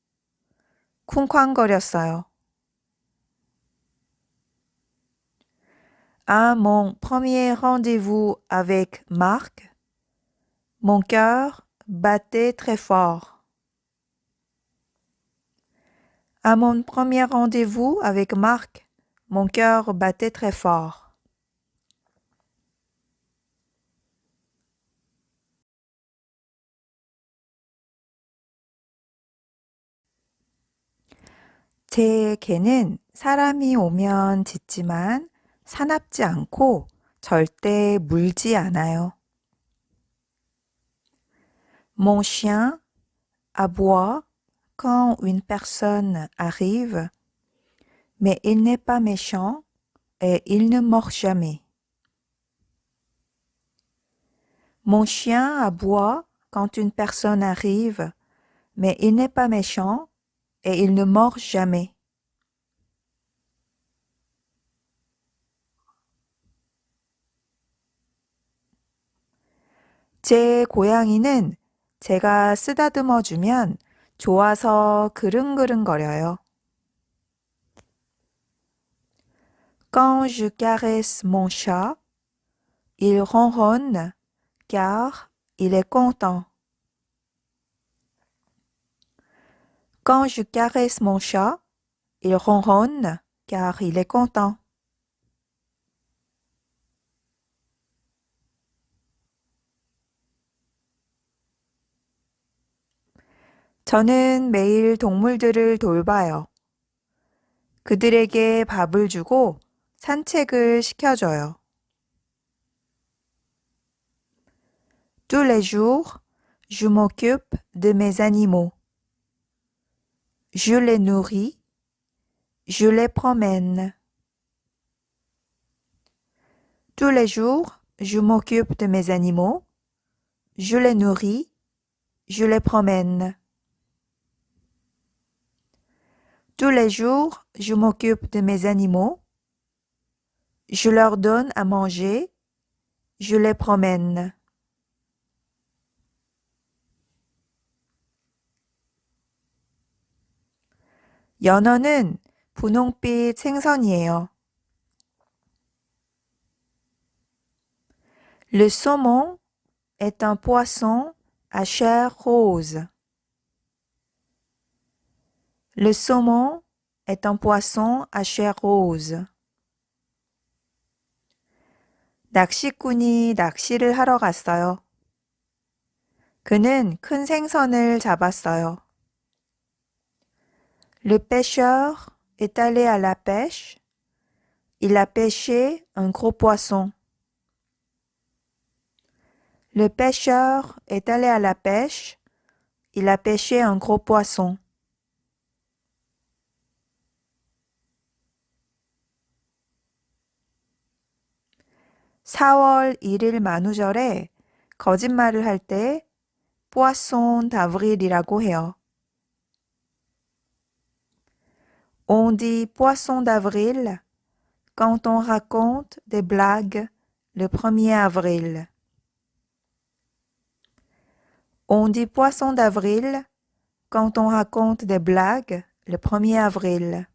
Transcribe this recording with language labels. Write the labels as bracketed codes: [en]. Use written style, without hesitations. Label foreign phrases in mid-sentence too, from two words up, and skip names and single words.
[ko] 쿵쾅거렸어요. [fr] À mon premier rendez-vous avec Marc, mon cœur battait très fort. À mon premier rendez-vous avec Marc, mon cœur battait très fort. [ko] 제 개는 사람이 오면 짖지만 사납지 않고 절대 물지 않아요. [fr] Mon chien aboie quand une personne arrive, mais il n'est pas méchant et il ne mord jamais. Mon chien aboie quand une personne arrive, mais il n'est pas méchant et il ne mord jamais. [ko] 제 고양이는 제가 쓰다듬어 주면 좋아서 그릉그릉거려요. [fr] Quand je caresse mon chat, il ronronne car il est content. Quand je caresse mon chat, il ronronne car il est content. [ko] 저는 매일 동물들을 돌봐요. 그들에게 밥을 주고 산책을 시켜줘요. [fr] Tous les jours, je m'occupe de mes animaux. Je les nourris, je les promène. Tous les jours, je m'occupe de mes animaux. Je les nourris, je les promène. Tous les jours, je m'occupe de mes animaux. Je leur donne à manger. Je les promène. [ko] 연어는 분홍빛 생선이에요. [fr] Le saumon est un poisson à chair rose. Le saumon est un poisson à chair rose. [ko] 낚시꾼이 낚시를 하러 갔어요. 그는 큰 생선을 잡았어요. [fr] Le pêcheur est allé à la pêche. Il a pêché un gros poisson. Le pêcheur est allé à la pêche. Il a pêché un gros poisson. [ko] (4월 1일) 만우절에 거짓말을 할 때 [fr] poisson d'avril [ko] 이라고 해요. [fr] On dit poisson d'avril quand on raconte des blagues le 1er avril. On dit poisson d'avril quand on raconte des blagues le 1er avril.